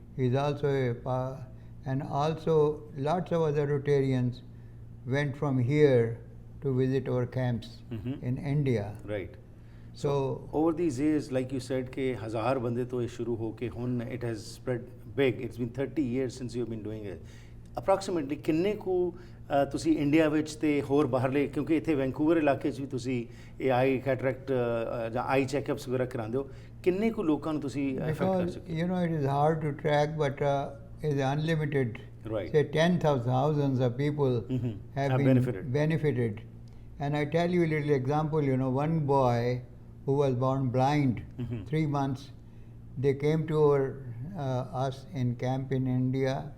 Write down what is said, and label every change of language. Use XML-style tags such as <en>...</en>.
<en>He is also and also lots of other Rotarians went from here to visit our camps in India. Right. So Over these years, like you said,</en> <pa>कि 1000 बंदे तो ये शुरू हो के हुन</pa> <en>it has spread big. It's been 30 years since you've been doing it.</en> <pa>Approximately ਕਿੰਨੇ ਕੁ ਤੁਸੀਂ ਇੰਡੀਆ ਵਿੱਚ ਤੇ ਹੋਰ ਬਾਹਰਲੇ, ਕਿਉਂਕਿ ਇੱਥੇ ਵੈਂਕੂਵਰ ਇਲਾਕੇ 'ਚ ਵੀ ਤੁਸੀਂ ਇਹ ਆਈ ਕੈਟਰੈਕਟ ਜਾਂ ਆਈ ਚੈੱਕਅਪਸ ਵਗੈਰਾ ਕਰਾਉਂਦੇ ਹੋ, ਕਿੰਨੇ ਕੁ ਲੋਕਾਂ ਨੂੰ ਤੁਸੀਂ ਇਫੈਕਟ ਕਰ</pa> <en>because</en> <pa>ਸਕਦੇ</pa> <en>you know it is hard to track, but is unlimited. Right. Say 10,000 of people have been benefited. And I tell you a little example. You know, one boy who was born blind, 3 months, they came to us in camp in India,</en>